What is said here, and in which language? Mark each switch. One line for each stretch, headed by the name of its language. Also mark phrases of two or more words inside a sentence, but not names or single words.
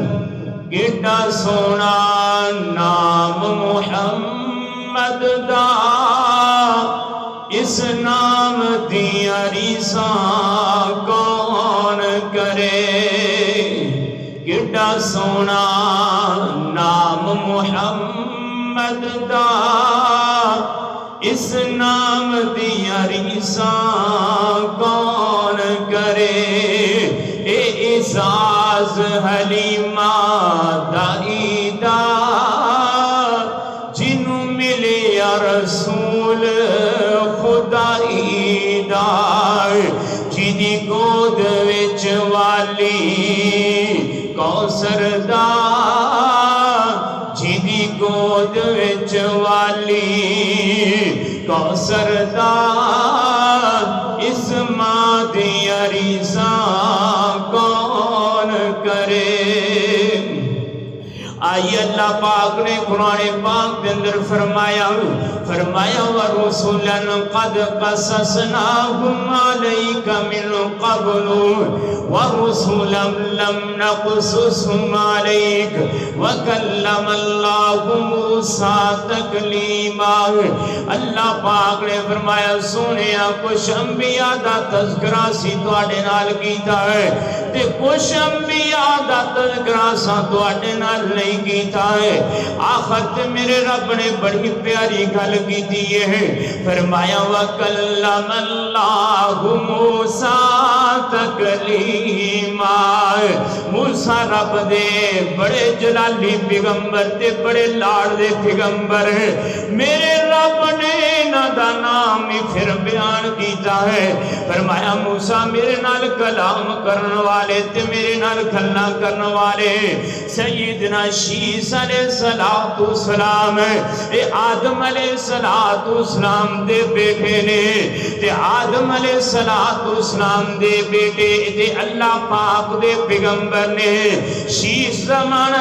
Punjabi: کیڈا سونا نام محمد دا، اس نام دیاں ریساں کون کرے۔ کیڈا سونا نام محمد دا، اس نام دیا ریساں کون کرے اے اعزاز حلیمہ دائیدہ جنوں ملے یا رسول خدائی دا جیدی گود وچ والی کوثر دا جیدی گود وچ والی کوثر دا اس ماں دیا ریزاں کون کرے آئی اللہ پاک نے قرآن پاک کے اندر فرمایا
Arabic: وَرُسُلًا قَدْ قَصَصْنَاهُمْ عَلَيْكَ مِنْ قَبْلُ وَرُسُلًا لَمْ نَقْصُصْهُمْ عَلَيْكَ وَكَلَّمَ اللَّهُ مُوسَىٰ تَكْلِيمًا
Punjabi: اللہ پاک نے فرمایا سونیا کچھ انبیاء دا تذکرہ سی تواڈے نال کیتا ہے تے کچھ انبیاء دا تذکرہ سا تواڈے نال نہیں کیتا ہے آخر تے میرے رب نے بڑی پیاری گل کیتی ہے فرمایا
Arabic: وَكَلَّمَ اللَّهُ مُوسَىٰ
Punjabi: تَكْلِيمًا موسیٰ رب دے بڑے جلالی پیغمبر تے بڑے لاڑ دے پیغمبر میرے رب نے نہ دا نام ہی پھر بیان کیتا ہے فرمایا موسیٰ میرے نال کلام کرن والے تے میرے نال کھلنا کرن والے سیدنا شیس
Arabic: علیہ السلام
Punjabi: اے آدم
Arabic: علیہ السلام
Punjabi: دے بیٹے نے تے آدم
Arabic: علیہ السلام
Punjabi: دے بیٹے تے اللہ پاک دے پیغمبر نے شیس زمانہ